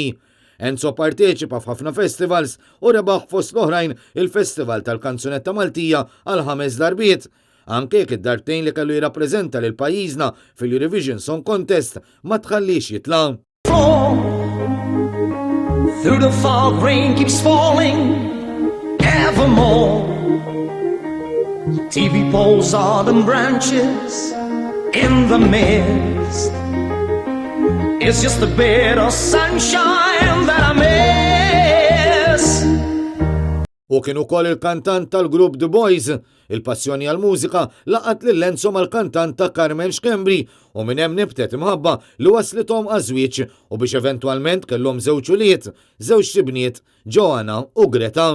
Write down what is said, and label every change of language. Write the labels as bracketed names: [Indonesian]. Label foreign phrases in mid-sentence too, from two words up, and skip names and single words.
[Maltese] Enzo parteċipa f'ħafna festivals u rebaħ fost l-oħrajn il-Festival tal-Kanzunetta Maltija għal 5 darbiet. Anke jekk id-darbtejn li kellu jirrappreżenta lil pajjiżna fil-Eurovision Song Contest ma tħallix jitla'. [English] Through the fog, rain keeps falling evermore. TV poles, autumn branches in the mist. It's just a bit of sunshine that I miss. [Maltese] U kien ukoll il-kantant tal-grupp The Boys, il-passjoni għal-mużika laqat lil Enzo mal-kantant ta' Carmen Xkembri u minn hemm nibtet imħabba li waslithom għażwieġ u biex eventwalment kellhom żewġ uliet, żewġ tibniet, Joanna u Greta.